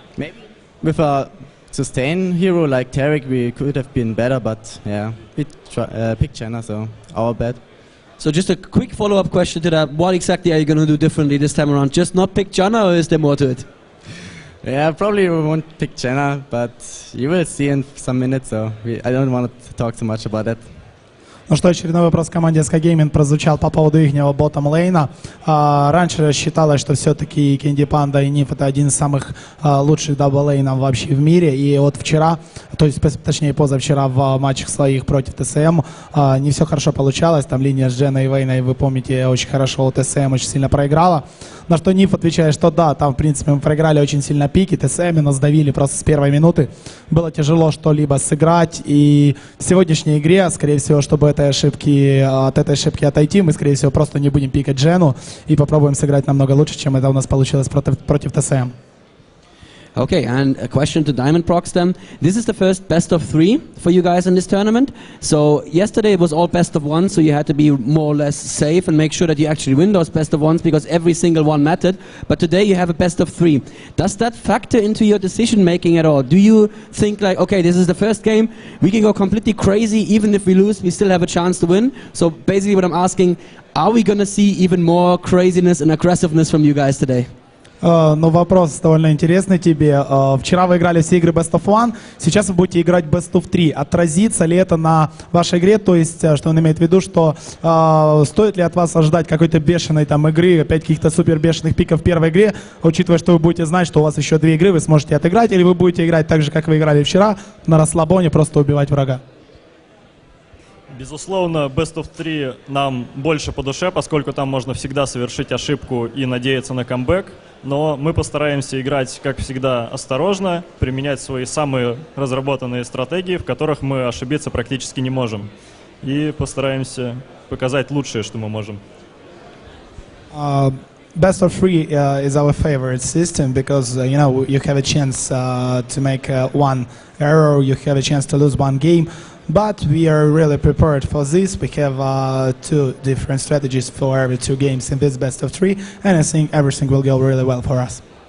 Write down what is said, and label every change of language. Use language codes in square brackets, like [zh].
[en] Maybe with a sustain hero like Tarek, we could have been better, but yeah, we picked Janna, so our bad. So just a quick follow-up question to that. What exactly are you going to do differently this time around? Just not pick Janna, or is there more to it? Yeah, probably we won't pick Janna, but you will see in some minutes, so I don't want to talk too much about that. [ru] Ну что, очередной вопрос команде SK Gaming прозвучал по поводу ихнего ботtom-лейна. Раньше считалось, что все-таки Candy Panda и Nif это один из самых лучших дабл-лейнов вообще в мире. И вот вчера, то есть точнее позавчера в матчах своих против ТСМ не все хорошо получалось. Там линия с Дженой и Вейной, вы помните, очень хорошо у ТСМ очень сильно проиграла. На что Nif отвечает, что да, там в принципе мы проиграли очень сильно пики, ТСМ нас давили просто с первой минуты. Было тяжело что-либо сыграть. И в сегодняшней игре, скорее всего, чтобы от этой ошибки отойти, мы, скорее всего, просто не будем пикать Джену и попробуем сыграть намного лучше, чем это у нас получилось против ТСМ. [en] Okay, and a question to Diamond Prox then. This is the first best of 3 for you guys in this tournament. So yesterday it was all best of 1, so you had to be more or less safe and make sure that you actually win those best of 1s because every single one mattered. But today you have a best of 3. Does that factor into your decision making at all? Do you think like, okay, this is the first game, we can go completely crazy, even if we lose, we still have a chance to win? So basically what I'm asking, are we going to see even more craziness and aggressiveness from you guys today? [ru] Ну, вопрос довольно интересный тебе. Вчера вы играли все игры Best of One, сейчас вы будете играть Best of 3. Отразится ли это на вашей игре? То есть, что он имеет в виду, что стоит ли от вас ожидать какой-то бешеной там игры, опять каких-то супер бешеных пиков в первой игре, учитывая, что вы будете знать, что у вас еще 2 игры, вы сможете отыграть, или вы будете играть так же, как вы играли вчера, на расслабоне, просто убивать врага? Безусловно, Best of 3 нам больше по душе, поскольку там можно всегда совершить ошибку и надеяться на камбэк. Но мы постараемся играть, как всегда, осторожно, применять свои самые разработанные стратегии, в которых мы ошибиться практически не можем. И постараемся показать лучшее, что мы можем. [en] Best of 3 is our favorite system because, you know, you have a chance to make one error, you have a chance to lose one game. But we are really prepared for this. We have 2 different strategies for every 2 games in this best of 3, and I think everything will go really well for us.